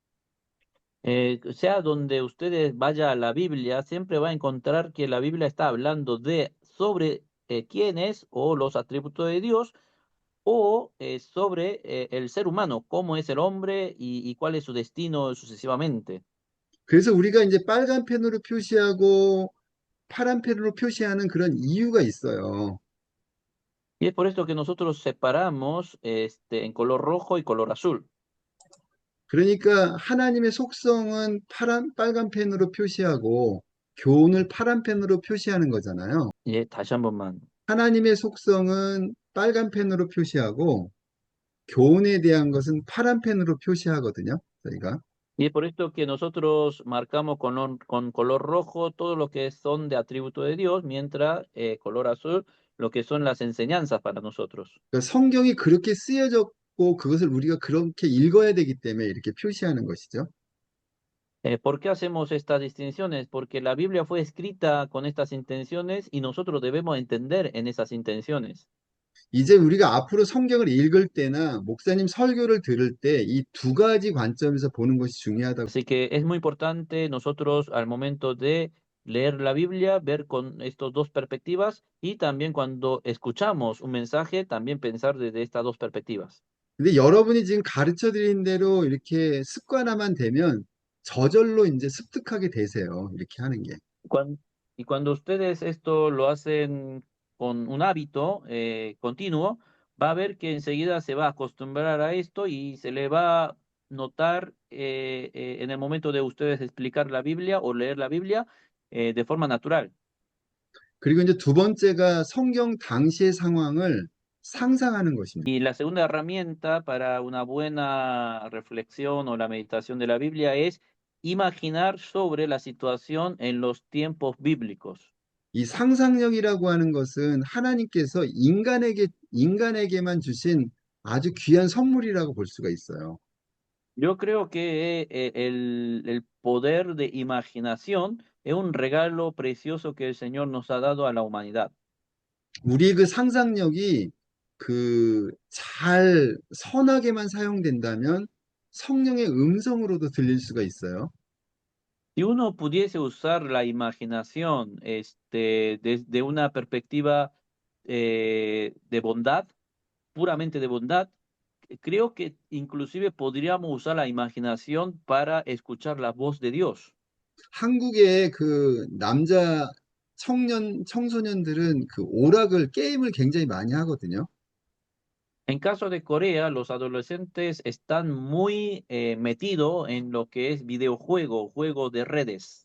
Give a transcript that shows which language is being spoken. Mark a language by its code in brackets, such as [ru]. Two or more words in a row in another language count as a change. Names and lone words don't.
[es] Sea donde ustedes vaya a la Biblia, siempre va a encontrar que la Biblia está hablando sobre quién es o los atributos de Dios o sobre el ser humano, cómo es el hombre y cuál es su destino sucesivamente. [ko] 그래서 우리가 이제 빨간 펜으로 표시하고 파란 펜으로 표시하는 그런 이유가 있어요. [es] Y es por esto que nosotros separamos en color rojo y color azul. [ko] 그러니까 하나님의 속성은 빨간 펜으로 표시하고 교훈을 파란 펜으로 표시하는 거잖아요. 예, 다시 한 번만. 하나님의 속성은 빨간 펜으로 표시하고 교훈에 대한 것은 파란 펜으로 표시하거든요. 저희가. [es] Y es por esto que nosotros marcamos con color rojo todo lo que son de atributo de Dios, mientras color azul lo que son las enseñanzas para nosotros. [ko] 그러니까 성경이 그렇게 쓰여졌고 그것을 우리가 그렇게 읽어야 되기 때문에 이렇게 표시하는 것이죠. [es] ¿Por qué hacemos estas distinciones? Porque la Biblia fue escrita con estas intenciones y nosotros debemos entender en esas intenciones. [ko] 이제 우리가 앞으로 성경을 읽을 때나 목사님 설교를 들을 때 이 두 가지 관점에서 보는 것이 중요하다고. [es] Así que es muy importante nosotros al momento de leer la Biblia, ver con estas dos perspectivas y también cuando escuchamos un mensaje, también pensar desde estas dos perspectivas. [ko] 근데 여러분이 지금 가르쳐 드린 대로 이렇게 습관화만 되면 저절로 이제 습득하게 되세요. 이렇게 하는 게. [es] Cuan- y cuando ustedes esto lo hacen con un hábito continuo, va a ver que enseguida se va a acostumbrar a esto y se le va a notar en el momento de ustedes explicar la Biblia o leer la Biblia de forma natural. [ko] 그리고 이제 두 번째가 성경 당시의 상황을 상상하는 것입니다. [es] Y la segunda herramienta para una buena reflexión o la meditación de la Biblia es imaginar sobre la situación en los tiempos bíblicos. [ko] 이 상상력이라고 하는 것은 하나님께서 인간에게만 주신 아주 귀한 선물이라고 볼 수가 있어요. [es] Yo creo que el poder de imaginación es un regalo precioso que el Señor nos ha dado a la humanidad. [ko] 우리 그 상상력이 그 잘 선하게만 사용된다면 성령의 음성으로도 들릴 수가 있어요. [es] Si uno pudiese usar la imaginación desde una perspectiva de bondad, puramente de bondad, creo que inclusive podríamos usar la imaginación para escuchar la voz de Dios. [ko] 한국의 그 남자 청소년들은 그 오락을 게임을 굉장히 많이 하거든요. [es] En caso de Corea, los adolescentes están muy metidos en lo que es videojuego, juego de redes.